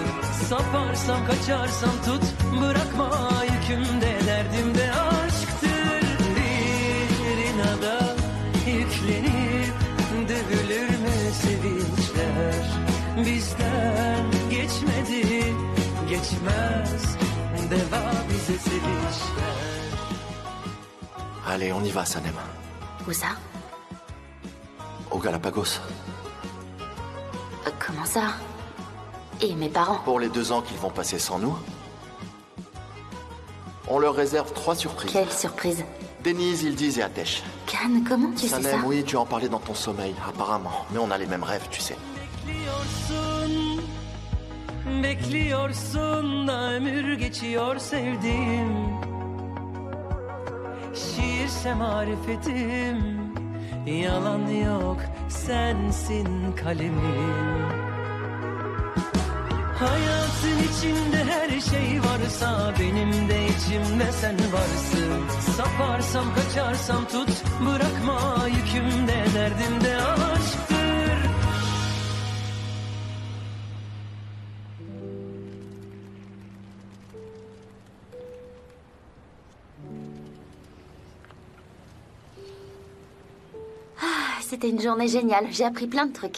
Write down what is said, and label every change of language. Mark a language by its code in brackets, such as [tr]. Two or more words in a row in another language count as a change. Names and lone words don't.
[tr] Saparsam, kaçarsam tut, bırakma yükümde, derdimde aşktır. Da yüklenip dövülür mü sevinçler? Bizden geçmedi, geçmez deva bize sevinçler. [fr] Allez, on y va, Sanem. Où ça? Au Galapagos. Comment ça? Et mes parents? Pour les 2 ans qu'ils vont passer sans nous, on leur réserve 3 surprises. Quelle surprise? Denise, Yildiz et Ateş. Can, comment tu sais ça? Sanem, oui, tu en parlais dans ton sommeil, apparemment. Mais on a les mêmes rêves, tu sais. [tr] Bekliyorsun da ömür geçiyor sevdiğim. Şiirse marifetim, yalan yok sensin kalemim. Hayatın içinde her şey varsa benim de içimde sen varsın. Saparsam kaçarsam tut, bırakma yükümde derdimde aşktır. [fr] C'était une journée géniale. J'ai appris plein de trucs.